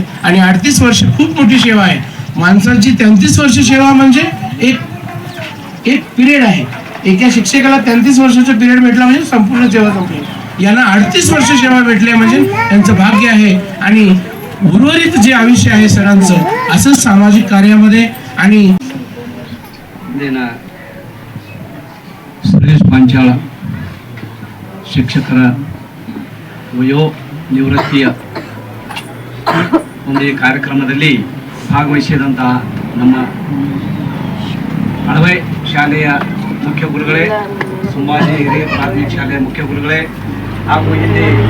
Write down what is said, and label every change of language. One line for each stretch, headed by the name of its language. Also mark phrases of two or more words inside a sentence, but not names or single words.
Marathi: आणि 38 वर्ष खूप मोठी सेवा आहे. माणसाची 33 वर्ष सेवा म्हणजे एक पिरियड आहे. एका शिक्षकाला 33 वर्षाचा पिरियड भेटला म्हणजे संपूर्ण सेवा संपली. यांना 38 वर्ष सेवा भेटली म्हणजे त्यांचं भाग्य आहे. आणि उर्वरित जे आयुष्य आहे सरांचं असंच सामाजिक कार्यामध्ये. आणि
Kannada: ಸುರೇಶ್ ಪಾಂಚಾಳ ಶಿಕ್ಷಕರ ವಯೋ ನಿವೃತ್ತಿಯ ಒಂದು ಈ ಕಾರ್ಯಕ್ರಮದಲ್ಲಿ ಭಾಗವಹಿಸಿದಂತಹ ನಮ್ಮ ಅಳವೆ ಶಾಲೆಯ ಮುಖ್ಯ ಗುರುಗಳೇ, ಸಂಭಾಜಿ ಹಿರಿಯ ಪ್ರಾಥಮಿಕ ಶಾಲೆಯ ಮುಖ್ಯ ಗುರುಗಳೇ, ಹಾಗೂ ಇಲ್ಲಿ